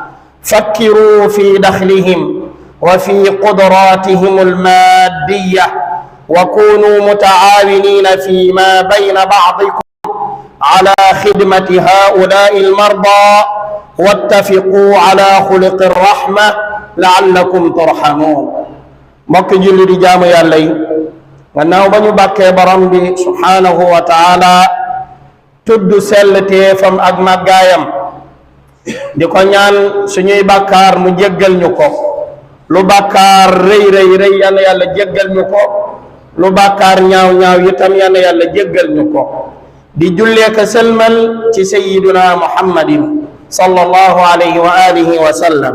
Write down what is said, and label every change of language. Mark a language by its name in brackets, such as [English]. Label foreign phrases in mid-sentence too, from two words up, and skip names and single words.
[Arabic] فكروا في دخلهم وفي قدراتهم المادية وكونوا متعاونين فيما بين بعضكم على خدمة هؤلاء المرضى واتفقوا على خلق الرحمة لعلكم ترحمون [Wolof] mbokk julli di jaamu yàlla yi gannaaw ba ñu bàkkee borom bi [Arabic] سبحانه وتعالى [Wolof] tudd sell teefam ak màggaayam [Arabic] di ko ñaan suñuy bàkkaar mu jéggal ñu ko lu bàkkaar rëy rëy rëy yal na yàlla jéggal ñu ko lu bàkkaar ñaaw ñaaw itam yal na yàlla jéggal ñu ko di jullee ka sëlmal ci سيدنا محمد صلى الله عليه وعلى آله وسلم